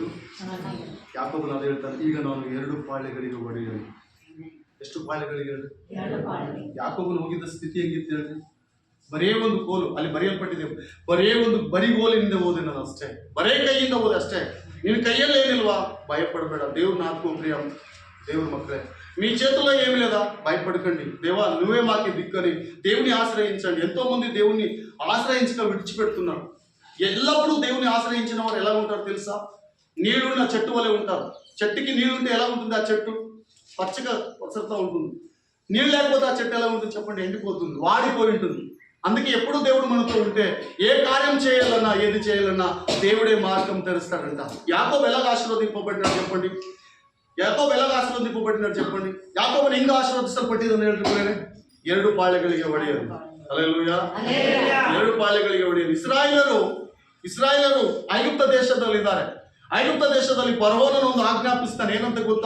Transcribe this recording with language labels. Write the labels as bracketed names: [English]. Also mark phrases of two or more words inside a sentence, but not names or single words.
[Kannada] ಯಾಕೋಬನು ಅದು ಹೇಳ್ತಾನೆ, ಈಗ ನಾನು 2 ಪಾಳ್ಯಗಳಿಗೆ ಒಡೆಯನು. ಎಷ್ಟು ಪಾಳ್ಯಗಳಿಗೆ ಹೇಳಿ? ಯಾಕೋಬನು ಹೋಗಿದ್ದ ಸ್ಥಿತಿ ಹೆಂಗಿತ್ತು ಹೇಳ್ರಿ? ಬರೇ ಒಂದು ಕೋಲು ಅಲ್ಲಿ ಬರೆಯಲ್ಪಟ್ಟಿದೆ, ಬರೇ ಒಂದು ಬರಿಗೋಲಿನಿಂದ ಓದೆ ನಾನು ಅಷ್ಟೇ, ಬರೇ ಕೈಯಿಂದ ಓದೆ ಅಷ್ಟೇ. ನಿನ್ನ ಕೈಯಲ್ಲಿ ಏನಿಲ್ವಾ? [Telugu] భయపడಬೇಡ. దేవుడు నాకు ప్రియం. దేవుడు మక్కలే, మీ చేతుల్లో ఏమి లేదా? భయపడకండి. దేవా నువ్వే మాకి దిక్కని దేవుని ఆశ్రయించండి. ఎంతో మంది దేవుని ఆశ్రయించక విడిచిపెడుతున్నారు. ఎల్లప్పుడూ దేవుని ఆశ్రయించిన వారు ఎలా ఉంటారు తెలుసా? నీళ్ళున్న చెట్టు వలె ఉంటారు. చెట్టుకి నీళ్ళుంటే ఎలా ఉంటుంది? ఆ చెట్టు పచ్చగా పచ్చగా ఉంటుంది. నీళ్ళు లేకపోతే ఆ చెట్టు ఎలా ఉంటుంది చెప్పండి? ఎండిపోతుంది, వాడిపోయి ఉంటుంది. అందుకే ఎప్పుడు దేవుడు మనతో ఉంటే ఏ కార్యం చేయాలన్నా, ఏది చేయాలన్నా దేవుడే మార్గం తెరుస్తాడంట. యాకోబు ఎలాగ ఆశీర్వదింపబడినాడు చెప్పండి? [Kannada] ಯಾಕೋಬ ಎಲಾಗ ಆಶೀರ್ವದಿಸಲ್ಪಟ್ಟಿದ್ದಾರೆ చెప్పండి? ಯಾಕೋಬನ ಹೆಂಗ ಆಶೀರ್ವದಿಸಲ್ಪಟ್ಟಿದ್ದಾನೆ ಹೇಳ್ರಿ? 2 ಪಾಳ್ಯಗಳಿಗೆ ಒಡೆಯರು. ಹಲ್ಲೆಲೂಯಾ. 2 ಪಾಳ್ಯಗಳಿಗೆ ಒಡೆಯರು. ಇಸ್ರಾಯೇಲರು ಐಗುಪ್ತ ದೇಶದಲ್ಲಿದ್ದಾರೆ. ಐಗುಪ್ತ ದೇಶದಲ್ಲಿ ಫರೋಹನು ಒಂದು ಆಜ್ಞಾಪಿಸ್ತಾನೆ, ಏನಂತ ಗೊತ್ತಾ?